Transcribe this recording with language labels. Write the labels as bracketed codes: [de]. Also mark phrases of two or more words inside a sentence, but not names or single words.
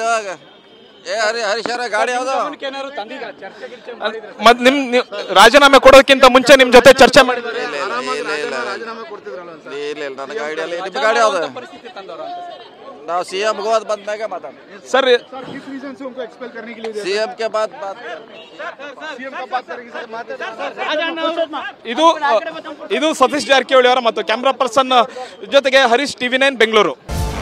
[kn] ಹರೀಶರ ಗಾಡಿ ಯಾವ್ದು? ಮತ್ ನಿಮ್ ರಾಜೀನಾಮೆ ಕೊಡೋದಕ್ಕಿಂತ ಮುಂಚೆ ನಿಮ್ ಜೊತೆ ಚರ್ಚೆ ಮಾಡಿದ್ರೆ ರಾಜೀನಾಮೆ ಕೊಡ್ತಿದ್ರಲ್ಲ ಸರ್? ಇಲ್ಲ, ನನಗೆ ಐಡಿಯಾ ಇಲ್ಲ. ನಿಮ್ಮ ಗಾಡಿ ಯಾವ್ದು? ನಾವು CM ಹೋದ್ ಬಂದ್ಮ್ಯಾಗ ಮಾತಾಡ ಸರ್. [hi] किस रीजन से उनको एक्सपेल करने के लिए? CM के बाद CM का बात करेंगे सर. [kn] ಇದು ಸತೀಶ್ ಜಾರಕಿಹೊಳಿ ಅವರ ಮತ್ತು ಕ್ಯಾಮ್ರಾ ಪರ್ಸನ್ ಜೊತೆಗೆ ಹರೀಶ್, TV9 ಬೆಂಗಳೂರು.